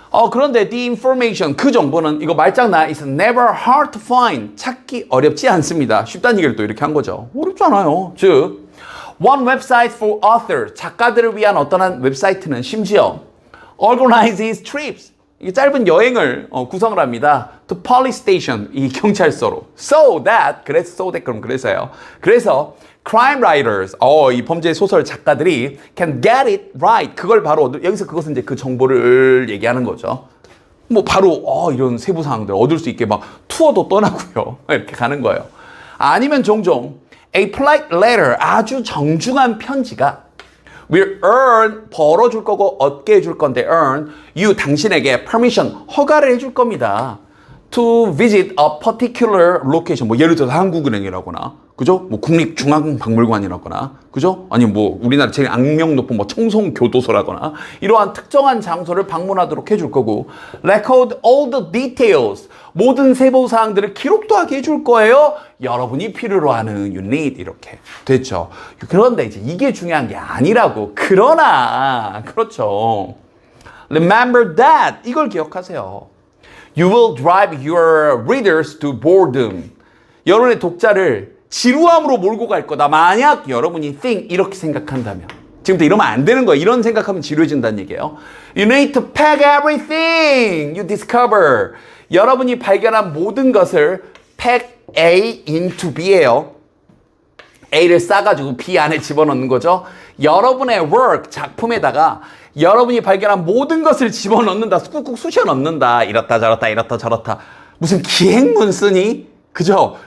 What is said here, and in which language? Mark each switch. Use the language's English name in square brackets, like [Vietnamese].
[Korean] 그런데 [English] the information [Korean] 그 정보는 이거 말장난 [English] is never hard to find [Korean] 찾기 어렵지 않습니다. 쉽다는 얘기를 또 이렇게 한 거죠. 어렵지 않아요. 즉 [English] one website for authors [Korean] 작가들을 위한 어떠한 웹사이트는 심지어 [English] organizes trips [Korean] 이 짧은 여행을 구성을 합니다. to police station 이 경찰서로 so that 그럼 그래서요. 그래서 crime writers 이 범죄 소설 작가들이 [English] can get it right [Korean] 그걸 바로 여기서 그것은 이제 그 정보를 얘기하는 거죠. 바로 이런 세부 사항들 얻을 수 있게 막 투어도 떠나고요. 이렇게 가는 거예요. 아니면 종종 [English] a polite letter [Korean] 아주 정중한 편지가 [English] will earn [Korean] 벌어줄 거고 얻게 해줄 건데 [English] earn you [Korean] 당신에게 permission 허가를 해줄 겁니다. [English] to visit a particular location [Korean] 예를 들어서 한국은행이라거나 그죠? 국립중앙박물관이라거나 그죠? 아니 우리나라 제일 악명 높은 청송교도소라거나 이러한 특정한 장소를 방문하도록 해줄 거고 [English] record all the details [Korean] 모든 세부 사항들을 기록도 하게 해줄 거예요. 여러분이 필요로 하는 유닛 이렇게 됐죠. 그런데 이제 이게 중요한 게 아니라고. 그러나 그렇죠. [English] Remember that. [Korean] 이걸 기억하세요. [English] You will drive your readers to boredom. [Korean] 여러분의 독자를 지루함으로 몰고 갈 거다. 만약 여러분이 think 이렇게 생각한다면. 지금부터 이러면 안 되는 거예요. 이런 생각하면 지루해진다는 얘기예요. [English] You need to pack everything you discover. [Korean] 여러분이 발견한 모든 것을 [English] pack A into B [Korean] 예요. A를 싸가지고 B 안에 집어넣는 거죠. 여러분의 work, 작품에다가 여러분이 발견한 모든 것을 집어넣는다. 꾹꾹 쑤셔 넣는다. 이렇다 저렇다 이렇다 저렇다. 무슨 기행문 쓰니? 그죠?